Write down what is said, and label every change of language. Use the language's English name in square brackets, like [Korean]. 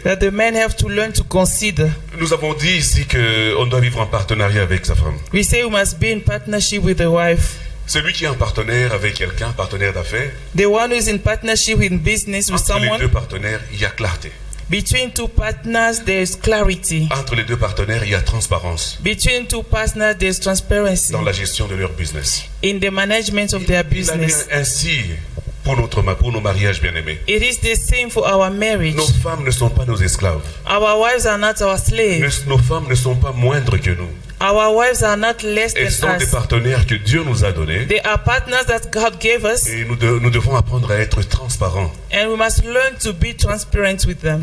[English] that the men have to learn to consider. [French] Nous avons dit ici qu'on doit vivre en partenariat avec sa femme. [English] We say we must be in partnership with the wife. [French] Celui qui est en partenaire avec quelqu'un, partenaire d'affaires, [English] The one who is in partnership in business with [French] entre les [English] someone, [French] deux partenaires, il y a clarté. [English] Between two partners, there is clarity. [French] Entre les deux partenaires, il y a transparence [English] Between two partners, there is transparency [French] dans la gestion de leur business. [English] in the management of their [French] Il en [English] business. [French] est ainsi pour nos mariages bien-aimés. [English] It is the same for our marriage. [French] Nos femmes ne sont pas nos esclaves. [English] Our wives are not our slaves. [French] Nos femmes ne sont pas moindres que nous. [English] Our wives are not less [French] Elles [English] than [French] sont des [English] us. [French] partenaires que Dieu nous a donnés. [English] They are partners that God gave us, [French] Et nous devons apprendre à être transparents [English] and we must learn to be transparent with them,